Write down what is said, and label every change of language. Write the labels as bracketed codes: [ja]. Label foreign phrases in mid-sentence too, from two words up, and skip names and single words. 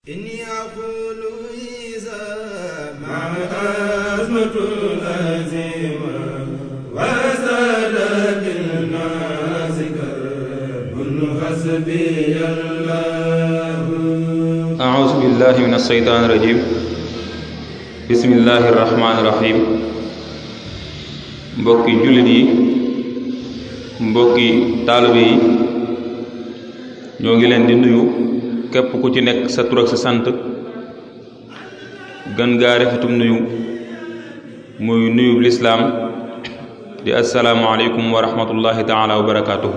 [ar] إني أقول إذا ما أزمة الأزيمة وزاد بالناس كرب حسبي الله. أعوذ بالله من الشيطان الرجيم. بسم الله الرحمن الرحيم. [wo] mbokki jullit yi, mbokki taalibe yi, ñoo ngi leen di nuyu képp ku ci nekk sa tur ak sa sant. gën gaa rafetum nuyu muy nuyu lislaam di [ar] السلام عليكم ورحمة الله تعالى وبركاته.